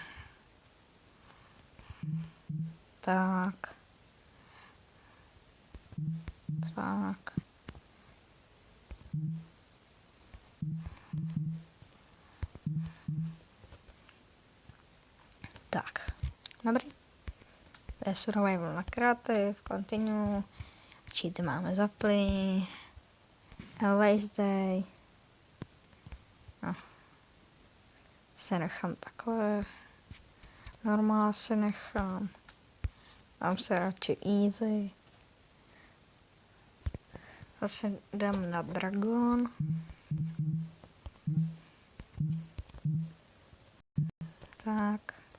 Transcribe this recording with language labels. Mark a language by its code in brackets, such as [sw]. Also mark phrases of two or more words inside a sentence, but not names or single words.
[cs] Tak. Tak. Tak. Dobrý. To je survival na creative, continue. Cheaty máme zapli. [en] Always day. [cs] No. Se nechám takhle. Normál se nechám. Dám se radši easy. Zase dám na dragon. Tak.